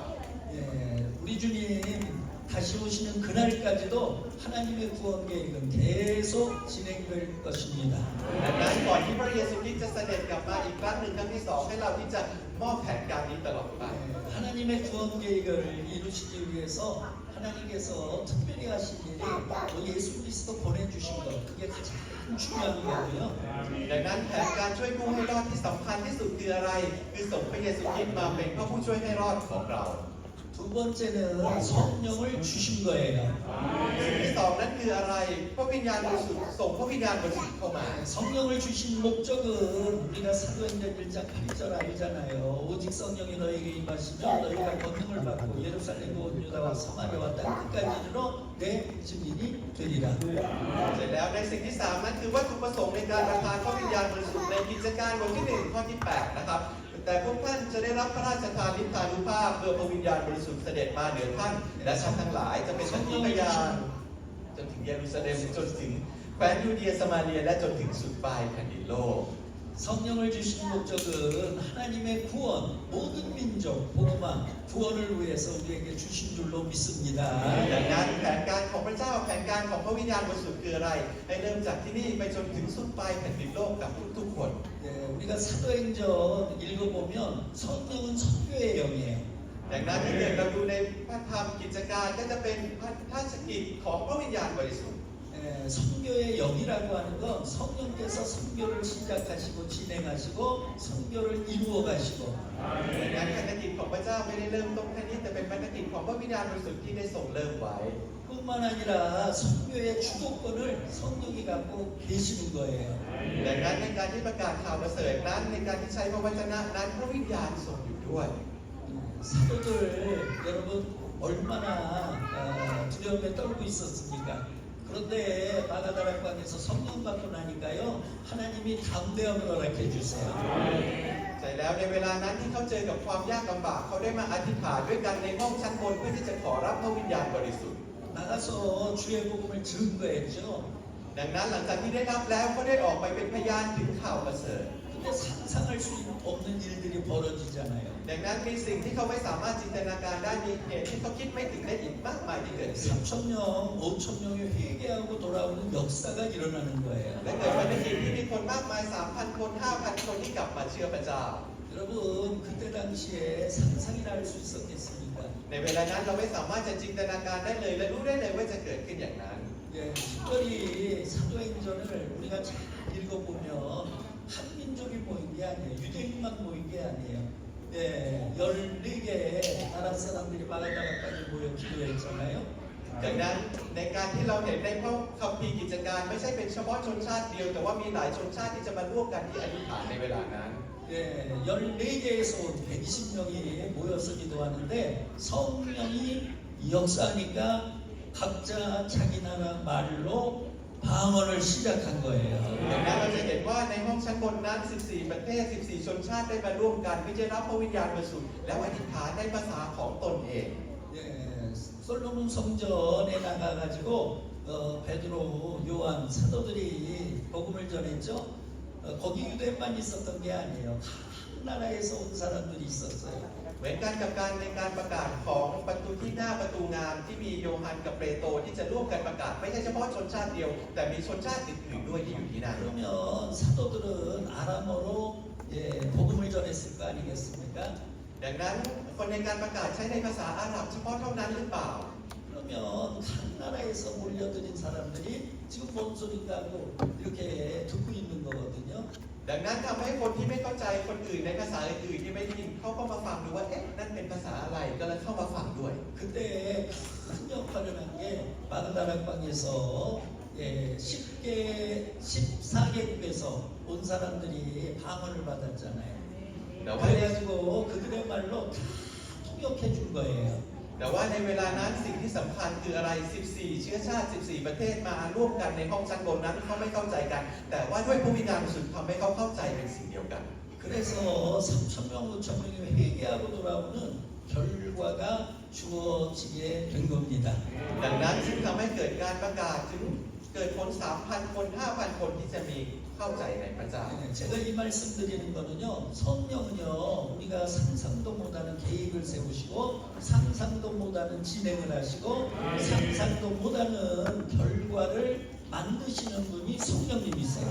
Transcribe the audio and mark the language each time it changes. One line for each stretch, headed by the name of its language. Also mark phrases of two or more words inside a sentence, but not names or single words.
Korean: 예, 우리 주님 다시 오시는 그날까지도 하나님의 구원 계획은 계속 진행될 것입니다.
Thai: ดังนั้นก่อนที่พระเยซูคริสต์จะเสด็จกลับมาอีกครั้งหนึ่งครั้งที่ 2ให้เราที่จะมอบแผนการนี้ตลอดไป
Korean: 하나님의 구원 계획을 이루시기 위해서 하나님께서 특별히 하신 일이 예수 그리스도 보내주신 것 그게 가장 중요한 거고요.
Thai: ดังนั้นแผนการช่วยผู้ให้รอดที่สำคัญที่สุดคืออะไร คือส่งพระเยซูคริสต์มาเป็นพระผู้ช่วยให้รอดของเรา
Korean: 두 번째는 성령을 주신 거예요.
Thai: สิ่งที่สองนั้นคืออะไร พระวิญญาณบริสุทธิ์ส่งพระวิญญาณบริสุทธิ์เข้ามา
Korean: 성령을 주신 목적은 우리가 사도행전 1장 8절 알잖아요. 오직 성령이 너에게 임하시면 너희가 권능을 받고 예루살렘과 온 유다와 사마리아와 땅끝까지 이르러 내 증인이 되리라.
Thai: เสร็จแล้วในสิ่งที่สามนั้นคือวัตถุประสงค์ในการประทานพระวิญญาณบริสุทธิ์ในกิจการบทที่ 1 ข้อที่ 8 นะครับ แต่พวกท่านจะได้รับพระราชทานฤทธานุภาพเมื่อพระวิญญาณบริสุทธิ์เสด็จมาเหนือท่าน และท่านทั้งหลายจะเป็นสักขีพยานจนถึงเยรูซาเล็มจนถึงแคว้นยูเดียสมาเรียและจนถึงสุดปลายแผ่นดินโลก
Korean: 성령을 주신 목적은 하나님의 구원, 모든 민족, 복음화, 구원을 위해서 우리에게 주신 줄로 믿습니다.
Thai: ดังนั้นแผนการของพระเจ้าแผนการของพระวิญญาณบริสุทธิ์คืออะไร ให้เริ่มจากที่นี่ไปจนถึงสุดปลายแผ่นดินโลกกับทุกๆคน
Korean: 예, 우리가 사도행전 읽어보면 성령은 선교의 영이에요.
Thai: ดังนั้นถ้าเกิดเราดูในพระธรรมกิจการก็จะเป็นพระราชกิจของพระวิญญาณบริสุทธิ์
Korean: 선교의 영이라고 하는 건 성령께서 선교를 시작하시고 진행하시고 선교를 이루어 가시고
Thai: ดังนั้นภารกิจของพระเจ้าไม่ได้เริ่มต้นแค่นี้แต่เป็นภารกิจของพระวิญญาณบริสุทธิ์ที่ได้ส่งเริ่มไว้
Korean: 뿐만 아니라 선교의 주도권을 성령이 갖고 계시는 거예요.
Thai: ดังนั้นในการที่ประกาศข่าวประเสริฐนั้นในการที่ใช้พระวจนะนั้นพระวิญญาณทรงอยู่ด้วย
Korean: 사도들 여러분 얼마나 두려움에 떨고 있었습니까? 그런데 마가다락방에서 성령 받고 나니까요 하나님이 담대함을 허락해 주세요.
Thai: ใช่แล้วในเวลานั้นที่เขาเจอกับความยากลำบากเขาได้มาอธิษฐานด้วยกันในห้องชั้นบนเพื่อที่จะขอรับพระวิญญาณบริสุทธิ์
Korean: 나가서 주의 복음을 증거했죠.
Thai: ดังนั้นหลังจากที่ได้รับแล้วก็ได้ออกไปเป็นพยานถึงข่าวประเสริฐ
Korean: 근데 상상할 수 없는 일들이 벌어지잖아요.
Thai: ดังนั้นมีสิ่งที่เขาไม่สามารถจินตนาการได้มีเหตุที่เขาคิดไม่ถึงได้อีกมากมายที่เกิดขึ้น
Korean: 3,000명, 5,000명이 회개하고 돌아오는 역사가 일어나는 거예요.
Thai: และเกิดภารกิจที่มีคนมากมาย 3,000 คน 5,000 คนที่กลับมาเชื่อพระเจ้า
Korean: 여러분 그때 당시에 상상이나 할 수 있었겠습니까?
Thai: ในเวลานั้นเราไม่สามารถจะจินตนาการได้เลยและรู้ได้เลยว่าจะเกิดขึ้นอย่างนั้น
Korean: 예, 특별히 사도행전을 우리가 잘 읽어보면 한 민족이 모인 게 아니에요. 유대인만 모인 게 아니에요. 예, 14개 나라 사람들이 마가다락까지 모여 기도했잖아요.
Thai: ดังนั้นในการที่เราเห็นในพระคัมภีร์กิจการไม่ใช่เป็นเฉพาะชนชาติเดียวแต่ว่ามีหลายชนชาติที่จะมาร่วมกันที่อธิษฐานในเวลานั้น
Korean: 예, 14개에서 온 120명이 모여서 기도하는데 성령이 역사하니까 각자 자기 나라 말로 방언을 시작한 거예요.
Thai: ดังนั้นเราจะเห็นว่าในห้องชั้นบนนั้น 14 ประเทศ 14 ชนชาติได้มาร่วมกันเพื่อจะรับพระวิญญาณบริสุทธิ์แล้วอธิษฐานในภาษาของตนเอง
Korean: 예, 솔로몬 성전에 나가가지고 베드로, 요한 사도들이 복음을 전했죠. 거기 유대인만 있었던 게 아니에요. 한 나라에서 온 사람들이 있었어요.
Thai: เหมือนกันกับการในการประกาศของประตูที่หน้าประตูงามที่มีโยฮันกับเปโตรที่จะร่วมกันประกาศไม่ใช่เฉพาะชนชาติเดียว แต่มีชนชาติอื่นๆด้วยที่อยู่ที่นั่น
Korean: 그러면 사도들은 아람어로 예, 복음을 전했을 거 아니겠습니까?
Thai: ดังนั้นคนในการประกาศใช้ในภาษาอาหรับเฉพาะเท่านั้นหรือเปล่า
Korean: 그러면 각 나라에서 몰려드는 사람들이 지금 뭔 소린가 하고 이렇게 듣고 있는 거거든요.
Thai: ดังนั้นทำให้คนที่ไม่เข้าใจคนอื่นในภาษาอื่นๆที่ไม่ได้ยินเขาก็มาฟังดูว่าเอ๊ะนั่นเป็นภาษาอะไรก็เลยเข้ามาฟังด้วย
Korean: 그때 큰 역할을 한 게 마그다락방에서 예, 14개국에서 온 사람들이 방언을 받았잖아요.
Thai: แต่ว่า
Korean: 그래가지고 그들의 말로 다 통역해 준 거예요.
Thai: แต่ว่าในเวลานั้นสิ่งที่สำคัญคืออะไร 14 เชื้อชาติ 14 ประเทศมาร่วมกันในห้องชั้นบนนั้นเขาไม่เข้าใจกัน แต่ว่าด้วยพระวิญญาณบริสุทธิ์ทำให้เขาเข้าใจเป็นสิ่งเดียวกัน
Korean: 그래서 3,000명, 5,000명이 회개하고 돌아오는 결과가 주어지게 된 겁니다.
Thai: ดังนั้นจึงทำให้เกิดการประกาศถึงเกิดคน 3,000 คน 5,000 คนที่จะมีเข้าใจในพระเจ้า
Korean: 네, 제가 이 말씀 드리는 거는요, 성령은요, 우리가 상상도 못하는 계획을 세우시고, 상상도 못하는 진행을 하시고, 상상도 못하는 결과를 만드시는 분이 성령님이세요.